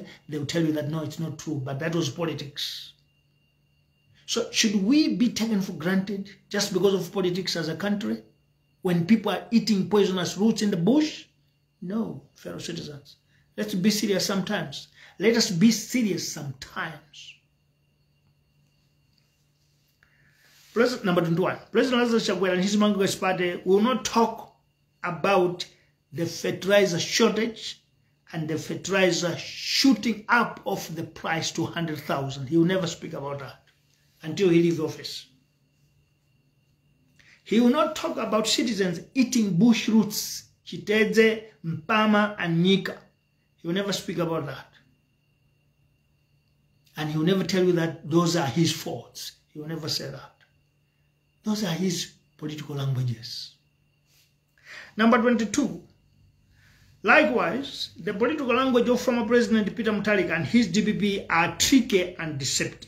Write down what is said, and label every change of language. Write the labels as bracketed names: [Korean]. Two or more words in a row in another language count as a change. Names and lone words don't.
[English] They will tell you that no, it's not true, but that was politics. So should we be taken for granted just because of politics as a country, when people are eating poisonous roots in the bush? No, fellow citizens. Let's be serious sometimes. Let us be serious sometimes. President number 21. President Lazarus Chakwera and his Mnangagwa's party will not talk about the fertilizer shortage and the fertilizer shooting up of the price to 100,000. He will never speak about that until he leaves office. He will not talk about citizens eating bush roots, [Nyanja] chiteze, mpama, [English] and nyika. He will never speak about that. And he will never tell you that those are his faults. He will never say that. Those are his political languages. Number 22. Likewise, the political language of former President Peter Mutharika and his DPP are tricky and deceptive.